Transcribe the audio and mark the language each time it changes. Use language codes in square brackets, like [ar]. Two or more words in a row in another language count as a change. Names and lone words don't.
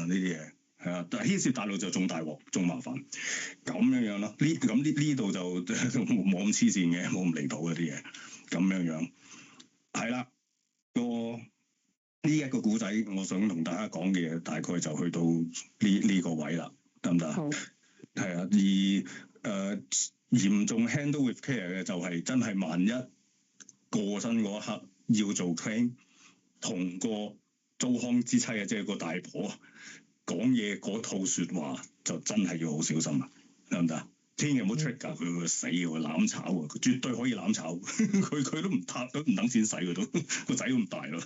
[yue] 呢啲嘢係啊，但係牽涉大陸就仲大鑊，仲麻煩，咁樣咯，呢度就冇咁黐線嘅，冇咁離譜嗰啲嘢，咁樣係啦呢一個古仔，我想同大家講嘅嘢，大概就去到呢個位啦，得唔得？好，係啊，嚴重 [en] handle with care [yue] 嘅就係真係萬一過身嗰一刻要做 claim， 同個糟糠之妻啊，即係個大婆講嘢嗰套説話，就真係要好小心啊，得唔得？千祈唔好 trigger 佢，會死喎，攬炒喎，佢絕對可以攬炒，佢都唔等錢使佢都，個仔咁大咯。